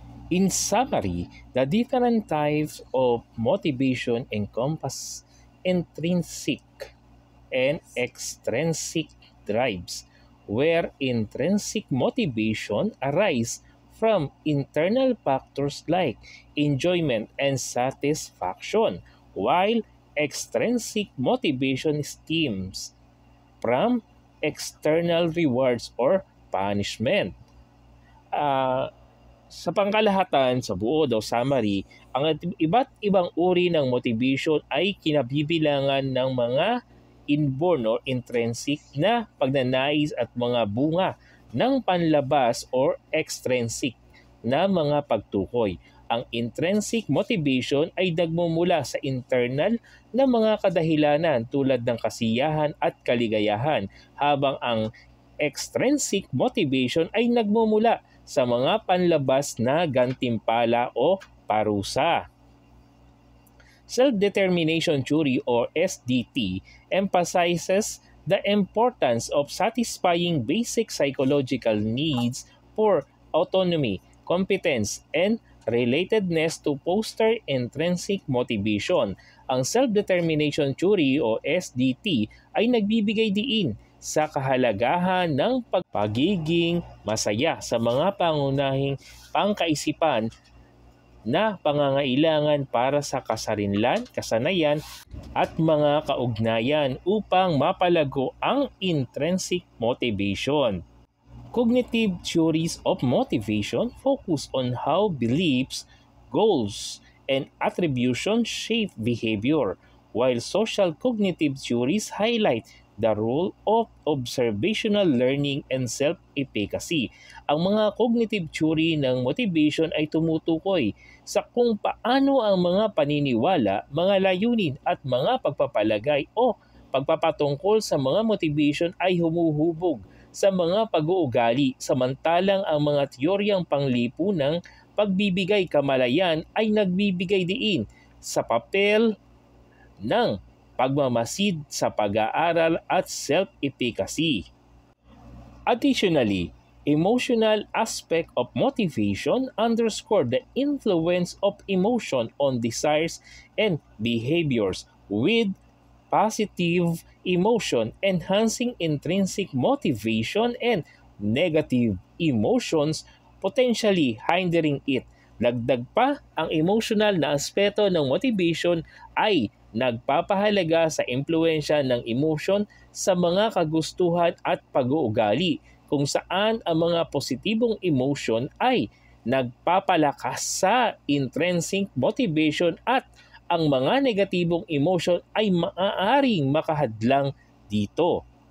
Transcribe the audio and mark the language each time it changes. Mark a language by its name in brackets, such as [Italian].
[English] In summary, the different types of motivation encompass intrinsic and extrinsic drives, where intrinsic motivation arises from internal factors like enjoyment and satisfaction, while extrinsic motivation stems from external rewards or punishment. [Filipino] Sa pangkalahatan, sa buod o summary, ang iba't ibang uri ng motivation ay kinabibilangan ng mga inborn or intrinsic na pagnanais at mga bunga ng panlabas or extrinsic na mga pagtukoy. Ang intrinsic motivation ay nagmumula sa internal na mga kadahilanan tulad ng kasiyahan at kaligayahan, habang ang extrinsic motivation ay nagmumula sa mga panlabas na gantimpala o parusa. [English] Self-determination theory or SDT emphasizes the importance of satisfying basic psychological needs for autonomy, competence, and relatedness to foster intrinsic motivation. [Filipino] Ang self-determination theory o SDT ay nagbibigay diin sa kahalagahan ng pagiging masaya sa mga pangunahing pangkaisipan na pangangailangan para sa kasarinlan, kasanayan at mga kaugnayan upang mapalago ang intrinsic motivation. [English] Cognitive theories of motivation focus on how beliefs, goals, and attribution shape behavior, while social cognitive theories highlight the role of observational learning and self-efficacy. [Filipino] Ang mga cognitive theory ng motivation ay tumutukoy sa kung paano ang mga paniniwala, mga layunin at mga pagpapalagay o pagpapatungkol sa mga motivation ay humuhubog sa mga pag-uugali, samantalang ang mga teoryang panglipunang pagbibigay kamalayan ay nagbibigay diin sa papel ng pagmamasid sa pag-aaral at self-efficacy. [English] Additionally, emotional aspect of motivation underscore the influence of emotion on desires and behaviors, with positive emotion enhancing intrinsic motivation and negative emotions potentially hindering it. [Filipino] Dagdag pa, ang emotional na aspeto ng motivation ay nagpapahalaga sa impluensya ng emotion sa mga kagustuhan at pag-uugali, kung saan ang mga positibong emotion ay nagpapalakas sa intrinsic motivation at ang mga negatibong emotion ay maaaring makahadlang dito.